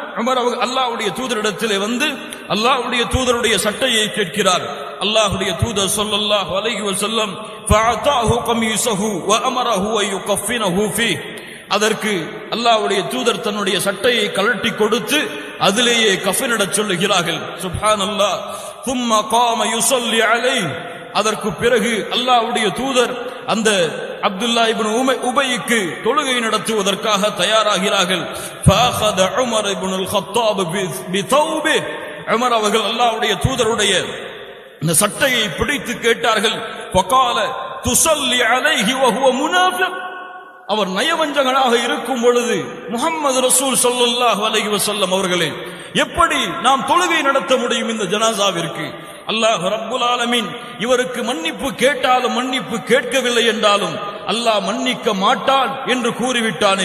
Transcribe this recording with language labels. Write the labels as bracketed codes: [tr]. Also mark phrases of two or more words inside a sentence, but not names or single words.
[ta] உமர் அவர்கள் அல்லாஹ்வுடைய தூதரிடத்திலே வந்து அல்லாஹ்வுடைய தூதருடைய சட்டையை கேட்கிறார். அல்லாஹ்வுடைய தூதர் [ar] صلى الله عليه وسلم فأعطاه قميصه وأمره أن يكفنه فيه, [ta] அதற்கு அல்லாஹ்வுடைய தூதர் தன்னுடைய சட்டையை கழட்டி கொடுத்து அதிலேயே கஃனிடச் சொல்லுகிறார்கள். சுப்ஹானல்லாஹ். [ar] ثم قام يصلي عليه, [ta] அதற்கு பிறகு அல்லாஹ்வுடைய தூதர் அந்த அப்துல்லா இப்னு உபைக்கு தொழுகை நடத்துவதற்காக தயாராகிறார்கள். [ar] فاخذ عمر بن الخطاب بثوبه, [ta] உமர் அவர்கள் அல்லாஹ்வுடைய தூதருடைய இந்த சட்டையை பிடித்து கேட்டார்கள். [ar] فقال تصلي عليه وهو منافق, [ta] அவர் நயவஞ்சகனாக இருக்கும் பொழுது முஹம்மது ரசூல் [ar] صلى الله عليه وسلم [ta] அவர்களே எப்படி நாம் தொழுகை நடத்த முடியும் இந்த ஜனாசாவிற்கு? அல்லாஹ் [ar] رب العالمين [ta] இவருக்கு மன்னிப்பு கேட்டாலும் மன்னிப்பு கேட்கவில்லை என்றாலும் அல்லாஹ் மன்னிக்க மாட்டான் என்று கூறிவிட்டானே.